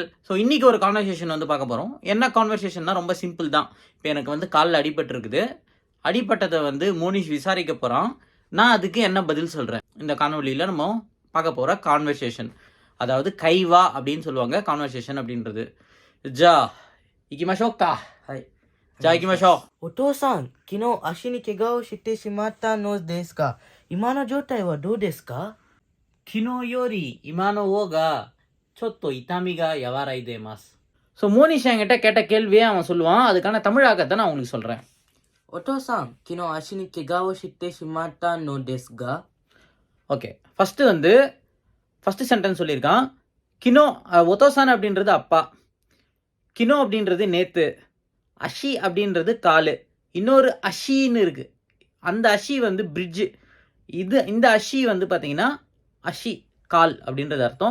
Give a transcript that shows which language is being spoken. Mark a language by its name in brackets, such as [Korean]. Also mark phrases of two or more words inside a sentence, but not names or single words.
[Tamil] ஸோ இன்றைக்கி ஒரு கான்வர்சேஷன் வந்து பார்க்க போகிறோம். என்ன கான்வர்சேஷன்னா ரொம்ப சிம்பிள் தான். இப்போ எனக்கு வந்து காலில் அடிபட்டுருக்குது. அடிபட்டதை வந்து மோனிஷ் விசாரிக்க போகிறான். நான் அதுக்கு என்ன பதில் சொல்கிறேன். இந்த காணொலியில் நம்ம பார்க்க போகிற கான்வர்சேஷன், அதாவது கைவா அப்படின்னு சொல்லுவாங்க கான்வர்சேஷன் அப்படின்றது. [Japanese] じゃあ行きましょうか. ஹாய். じゃあ行きましょう。お父さん、昨日足に怪我をしてしまったのですが、今の状態はどうですか？昨日より今の方がちょっと痛みが和らいでいます。 [Tamil] ஸோ மோனிஷ் என்கிட்ட கேட்ட கேள்வியே அவன் சொல்லுவான். அதுக்கான தமிழாக்கத்தை நான் உங்களுக்கு சொல்கிறேன். [Japanese] お父さん、昨日足に怪我をしてしまったのですが。 [Tamil] ஓகே, [English] first sentence [Tamil] சொல்லியிருக்கான். [Japanese] 昨日、お父さん [Tamil] அப்படின்றது அப்பா, கினோ அப்படின்றது நேத்து, அஷி அப்படின்றது காலு, இன்னொரு அஷின்னு இருக்குது. அந்த அஷி வந்து பிரிட்ஜு. இந்த அஷி வந்து பார்த்தீங்கன்னா அஷி கால் அப்படின்றது அர்த்தம்.